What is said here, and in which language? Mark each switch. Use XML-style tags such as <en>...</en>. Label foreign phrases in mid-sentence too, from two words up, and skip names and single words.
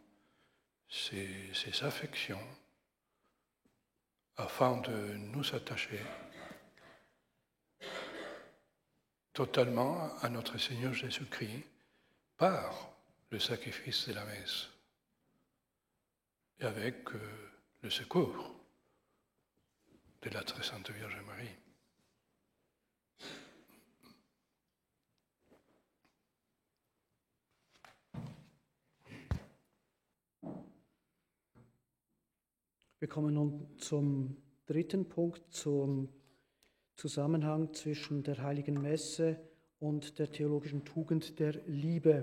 <fr>ses affections, afin de nous attacher totalement à notre Seigneur Jésus-Christ par le sacrifice de la messe et avec le secours de la très sainte Vierge Marie.</fr> <de>Wir kommen nun zum dritten Punkt, zum Zusammenhang zwischen der Heiligen Messe und der theologischen Tugend der Liebe.</de>